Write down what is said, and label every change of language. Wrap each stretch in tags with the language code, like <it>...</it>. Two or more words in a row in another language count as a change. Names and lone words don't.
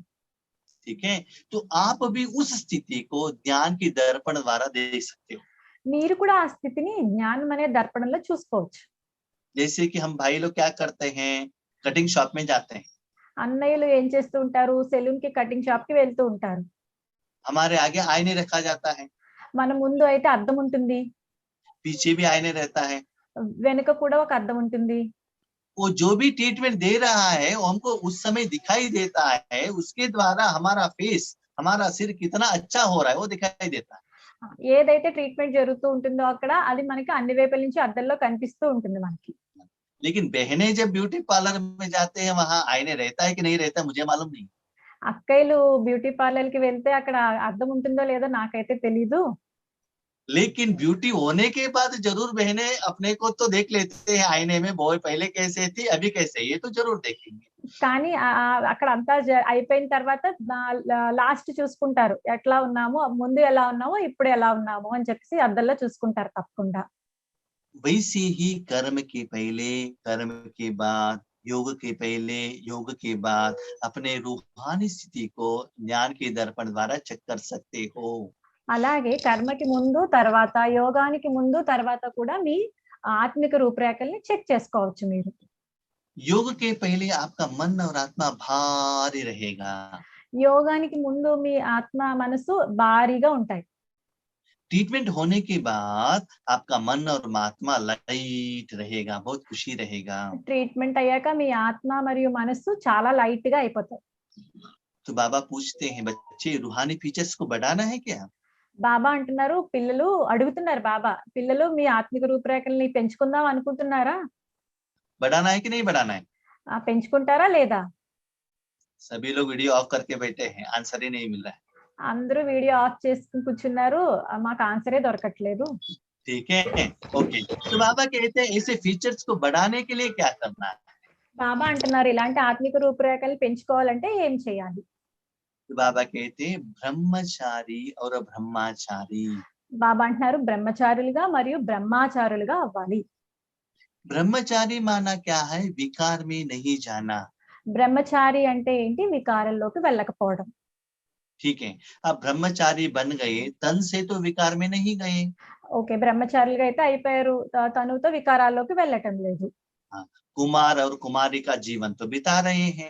<hi>ठीक है, तो आप भी उस स्थिति को ज्ञान की दर्पण द्वारा देख सकते हो।</hi> <te>మీరు కూడా ఆ స్థితిని జ్ఞానం అనే దర్పణంలో చూసుకోవచ్చు.</te> <hi>जैसे कि हम भाई लोग क्या करते हैं,</hi> <en>cutting shop</en> <hi>में जाते हैं,</hi> <te>అన్నయ్యలు ఏం చేస్తూ ఉంటారు? సెలూన్ కి,</te> <en>cutting shop</en> <te>కి వెళ్తూ ఉంటారు.</te> <hi>हमारे आगे आईने रखा जाता है,</hi> <te>మన ముందు అయితే అద్దం ఉంటుంది,</te> <hi>पीछे भी आईने रहता है।</hi> <te>వెనుక కూడా ఒక అద్దం ఉంటుంది.</te> <hi>वो जो भी ट्रीटमेंट दे रहा है वो हमको उस समय दिखाई देता है, उसके द्वारा हमारा फेस, हमारा सिर कितना अच्छा हो रहा है वो दिखाई देता है।</hi> <te>ఏదైతే ట్రీట్మెంట్ జరుగుతూ ఉంటుందో అక్కడ అది మనకి అన్ని వైపుల నుంచి అద్దంలో కనిపిస్తూ ఉంటుంది మనకి.</te> <hi>लेकिन बहनें जब</hi> <en>beauty parlour</en> <hi>में जाते हैं, वहां आईने रहता है कि नहीं रहता है मुझे मालूम नहीं।</hi> <te>అక్కయ్యలు</te> <en>beauty parlour</en> <te>కి వెళ్తే అక్కడ అద్దం ఉంటుందో లేదో నాకైతే తెలీదు.</te> <hi>लेकिन ब्यूटी होने के बाद जरूर बहनें अपने को तो देख लेते हैं आईने में, वो पहले कैसे थी अभी कैसे, ये तो जरूर देखेंगे।</hi> <te>కానీ అక్కడ అంతా అయిపోయిన తర్వాత లాస్ట్ చూసుకుంటారు. ఎట్లా ఉన్నామో, ముందు ఎలా ఉన్నామో, ఇప్పుడు ఎలా ఉన్నామో అని చెప్పేసి అద్దంలో చూసుకుంటారు తప్పకుండా.</te> <hi>वैसे ही कर्म के पहले, कर्म के बाद, योग के पहले, योग के बाद अपने रूहानी स्थिति को ज्ञान के दर्पण द्वारा चेक कर सकते हो।</hi> <te>అలాగే కర్మకి ముందు, తర్వాత యోగానికి ముందు, తర్వాత కూడా మీ ఆత్మిక రూపురేఖల్ని చెక్ చేసుకోవచ్చు మీరు.</te> <hi>योग के पहले आपका मन और आत्मा भारी रहेगा।</hi> <te>యోగానికి ముందు మీ ఆత్మ, మనసు భారీగా ఉంటాయి.</te> <hi>ट्रीटमेंट होने के बाद आपका मन और आत्मा लाइट रहेगा, बहुत खुशी रहेगा।</hi> <te>ట్రీట్మెంట్ అయ్యాక మీ ఆత్మ మరియు మనస్సు చాలా లైట్ గా అయిపోతాయి.</te> <hi>तो बाबा पूछते हैं, बच्चे रूहानी फीचर्स को बढ़ाना है क्या?</hi> <te>బాబా అంటున్నారు, పిల్లలు అడుగుతున్నారు బాబా, పిల్లలు మీ ఆత్మిక రూపురేఖల్ని పెంచుకుందాం అనుకుంటున్నారా?</te> <hi>बढ़ाना है कि नहीं बढ़ाना है?</hi> <te>పెంచుకుంటారా లేదా?</te> <hi>सभी लोग</hi> <en>video off</en> <hi>करके बैठे हैं, आंसर ही नहीं मिल रहा है।</hi> <te>అందరూ</te> <en>video off</en> <te>చేసుకొని కూర్చున్నారు. మాకు ఆన్సరే దొరకట్లేదు.</te> <hi>ठीक है, ओके। तो बाबा कहते हैं ऐसे फीचर्स को बढ़ाने के लिए क्या करना है?</hi> <te>బాబా అంటున్నారు, ఇలాంటి ఆత్మిక రూపురేఖలు పెంచుకోవాలంటే ఏం చేయాలి?</te> <hi>तो बाबा कहते हैं ब्रह्मचारी और ब्रह्माचारी।</hi> <te>బాబా అంటున్నారు, బ్రహ్మచారులుగా మరియు బ్రహ్మాచారులుగా అవ్వాలి.</te> <hi>ब्रह्मचारी माना क्या है? विकार में नहीं जाना।</hi> <te>బ్రహ్మచారి అంటే ఏంటి? వికారంలోకి వెళ్ళకపోవడం.</te> <hi>ठीक है, अब ब्रह्मचारी बन गए, तन से तो विकार में नहीं गए।</hi> <te>ఓకే, బ్రహ్మచారులుగా అయితే అయిపోయారు. తనుతో వికారాల్లోకి వెళ్ళటం లేదు.</te> <hi>हाँ, कुमार और कुमारी का जीवन तो बिता रहे हैं,</hi>